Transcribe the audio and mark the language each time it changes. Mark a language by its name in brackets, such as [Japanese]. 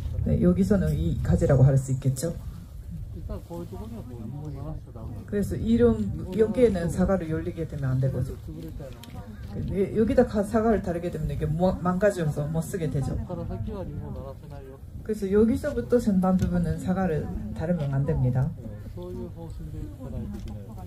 [Korean] 네, 여기서는 이 가지라고 할 수 있겠죠. 일단 [Japanese] こういうところにはこうリンゴ鳴らしちゃダメ。 [Korean] 그래서 이런 여기에는 사과를 열리게 되면 안 되고 [Japanese] 潰れちゃうの。 [Korean] 여기다 사과를 다르게 되면 이게 망가져서 못 쓰게 되죠. [Japanese] ここから先はリンゴ鳴らせないよ。 [Korean] 그래서 여기서부터 전반 부분은 사과를 다루면 안 됩니다. [Japanese] そういう方針でいかないといけない。